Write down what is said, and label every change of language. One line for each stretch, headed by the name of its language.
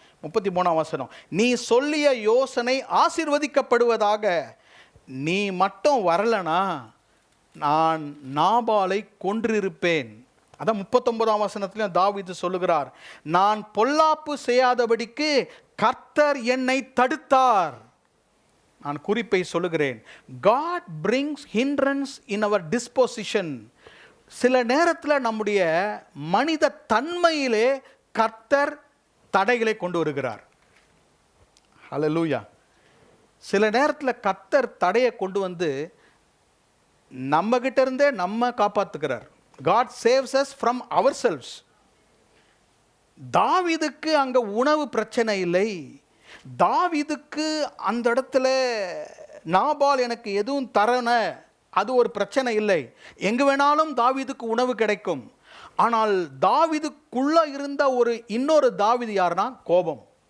Tamil: 33ஆம் வசனம், நீ சொல்லிய யோசனை ஆசீர்வதிக்கப்படுவதாக, நீ மட்டும் வரலனா நான் நாபாலை கொன்றிருப்பேன். அதான் 39ஆம் வசனத்திலும் தாவீது சொல்லுகிறார், நான் பொல்லாப்பு செய்யாதபடிக்கு கர்த்தர் என்னை தடுத்தார். நான் குறிப்பை சொல்லுகிறேன்,
English: God brings hindrance in our disposition.
Tamil: சில நேரத்தில் நம்முடைய மனித தன்மையிலே கர்த்தர் தடைகளை கொண்டு வருகிறார். ஹல்லேலூயா. சில நேரத்தில் கர்த்தர் தடையை கொண்டு வந்து நம்ம கிட்ட இருந்தே நம்ம காப்பாற்றுகிறார்.
English: God saves us from ourselves.
Tamil: தாவீதுக்கு அங்கே உணவு பிரச்சனை இல்லை. தாவீதுக்கு அந்த இடத்துல நாபால் எனக்கு எதுவும் தரன, அது ஒரு பிரச்சனை இல்லை. எங்கு வேணாலும் தாவீதுக்கு உணவு கிடைக்கும். ஆனால் தாவீதுக்குள்ள இருந்த இன்னொரு தாவீது யாருன்னா கோபம்.